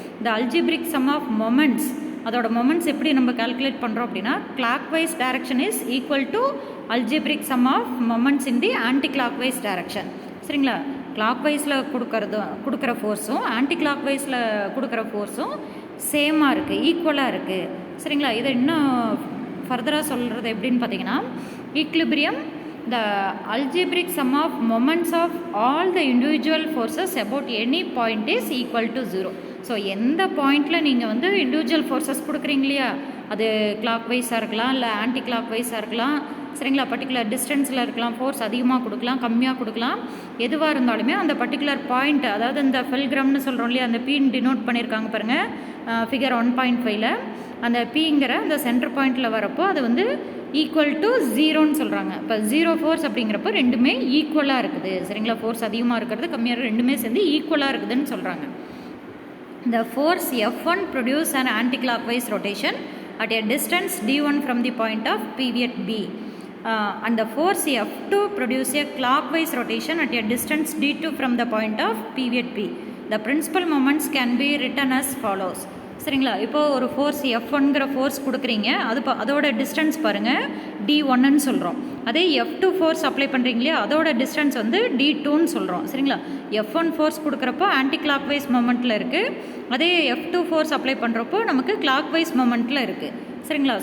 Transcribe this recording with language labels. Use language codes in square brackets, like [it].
[en] the algebraic sum of moments, [ta] அதோட moments எப்படி நம்ம கால்குலேட் பண்ணுறோம் அப்படின்னா, [en] Clock wise direction is equal to algebraic sum of moments in the anti clock wise direction. [ta] சரிங்களா, clock வைஸில் கொடுக்குற ஃபோர்ஸும் ஆன்டி கிளாக் வைஸில் கொடுக்குற ஃபோர்ஸும் சேமாக இருக்குது, ஈக்குவலாக இருக்குது. சரிங்களா? இதை இன்னும் ஃபர்தராக சொல்கிறது எப்படின்னு பார்த்தீங்கன்னா, [en] Equilibrium the algebraic sum of moments of all the individual forces about any point is equal to 0. [ta] So எந்த பாயிண்டில் நீங்கள் வந்து இண்டிவிஜுவல் ஃபோர்ஸஸ் கொடுக்குறீங்க இல்லையா, அது கிளாக் வைஸாக இருக்கலாம், இல்லை ஆன்டி கிளாக் வைஸாக இருக்கலாம். சரிங்களா? பர்டிகுலர் டிஸ்டன்ஸில் இருக்கலாம், ஃபோர்ஸ் அதிகமாக கொடுக்கலாம், கம்மியாக கொடுக்கலாம். எதுவாக இருந்தாலுமே அந்த பர்டிகுலர் பாயிண்ட், அதாவது இந்த ஃபெல்கிராம்னு சொல்கிறோம் இல்லையா, அந்த பீன் டினோட் பண்ணியிருக்காங்க பாருங்கள் ஃபிகர் 1.5ல். அந்த பீங்கிற அந்த சென்டர் பாயிண்டில் வரப்போ அது வந்து ஈக்குவல் டு 0ன்னு சொல்கிறாங்க. இப்போ 0 ஃபோர்ஸ் அப்படிங்கிறப்போ ரெண்டுமே ஈக்குவலாக இருக்குது. சரிங்களா? ஃபோர்ஸ் அதிகமாக இருக்கிறது, கம்மியாக இருக்கிறது, ரெண்டுமே சேர்ந்து ஈக்குவலாக இருக்குதுன்னு சொல்கிறாங்க. [en] The force F1 produce an anti-clockwise rotation at a distance d1 from the point of pivot B. And the force F2 produce a clockwise rotation at a distance d2 from the point of pivot B. The principal moments can be written as follows. [ta] சரிங்களா? இப்போது ஒரு force F1ங்கிற force கொடுக்குறீங்க, அதோட distance பாருங்கள் D1ன்னு சொல்கிறோம். அதே F2 force apply பண்ணுறீங்களே, அதோட distance வந்து D2ன்னு சொல்கிறோம். சரிங்களா? F1 force கொடுக்குறப்போ anti clock wise மொமெண்ட்டில் இருக்குது, அதே F2 ஃபோர்ஸ் அப்ளை பண்ணுறப்போ நமக்கு கிளாக் வைஸ் மொமெண்ட்டில் இருக்குது. சரிங்களா?